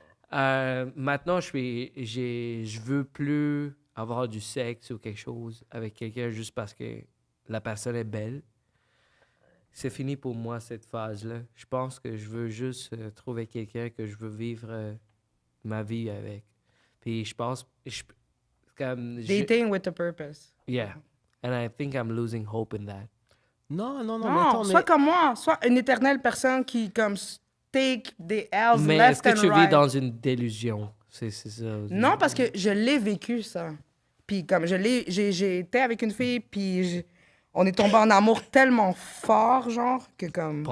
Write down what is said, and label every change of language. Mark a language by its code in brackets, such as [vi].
[fr] Maintenant, je veux plus avoir du sexe ou quelque chose avec quelqu'un juste parce que la personne est belle. C'est fini pour moi, cette phase-là. Je pense que je veux juste trouver quelqu'un que je veux vivre ma vie avec. Puis je pense... [en] Dating with a purpose. Yeah. And I think I'm losing hope in that. [fr] Non, mais Non, attends, sois comme moi, sois une éternelle personne qui, comme, [en] take [fr] des L's Mais [en] left [fr] est-ce que [en] and [fr] tu [en] right. [fr] vis dans une délusion? C'est ça. Non, parce que je l'ai vécu, ça. Puis comme j'ai été avec une fille, puis on est tombé en amour tellement fort, genre, que comme